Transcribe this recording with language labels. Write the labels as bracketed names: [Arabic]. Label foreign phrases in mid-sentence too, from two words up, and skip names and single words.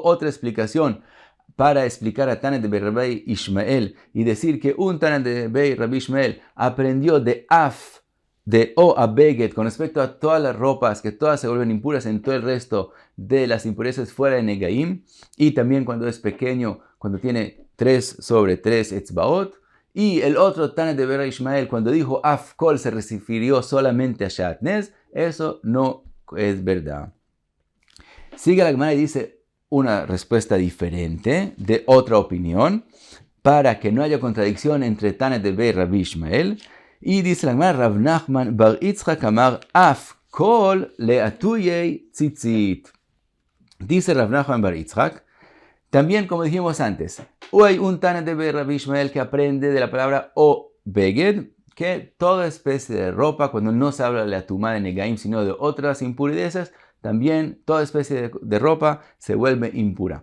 [Spanish] otra explicación para explicar a Tana de Rabbi Ishmael y decir que un Tana de Rabbi Ishmael aprendió de Af, de O a Beged con respecto a todas las ropas, que todas se vuelven impuras en todo el resto de las impurezas fuera de Negaim, y también cuando es pequeño, cuando tiene 3 sobre 3 etzbaot, y el otro Tana de Rabbi Ishmael cuando dijo Afkol se refirió solamente a Shatnez, eso no es verdad. Sigue la Gemara y dice, una respuesta diferente de otra opinión para que no haya contradicción entre Tana de Be y Rabbi Ishmael. Y dice la Gemara, [Aramaic] רב נחמן בר יצחק אמר אף כל לאתויי ציצית. [Spanish] Dice Rav Nachman bar Yitzchak, también como dijimos antes, hay un Tana de Be Rabbi Ishmael que aprende de la palabra o beged, que toda especie de ropa, cuando no se habla de la tumá de Negaim, sino de otras impurezas, también toda especie de ropa se vuelve impura.